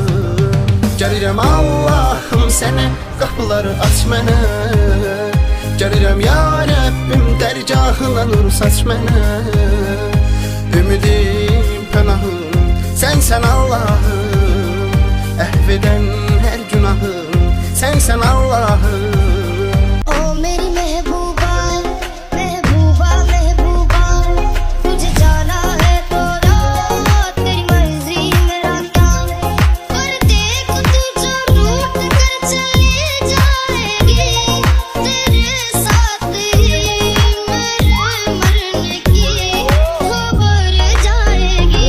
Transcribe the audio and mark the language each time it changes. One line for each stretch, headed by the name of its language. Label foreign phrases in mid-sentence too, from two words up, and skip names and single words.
Azerbaijani: Gəlirəm Allahım sənə, qapıları aç mənə. Gəlirəm ya Rəbbim, dərgahına nur saç mənə. Ümidim, pənahım, sənsən Allahım. Əhv edən hər günahım, sənsən Allahım.
Hindi: ओ मेरी महबूबा, महबूबा, महबूबा, तुझे जाना है तो रात, तेरी मर्जी मेरा काम। पर देख तू जो रूठ कर चली जाएगी, तेरे साथ ही मेरे मरने की खबर जाएगी।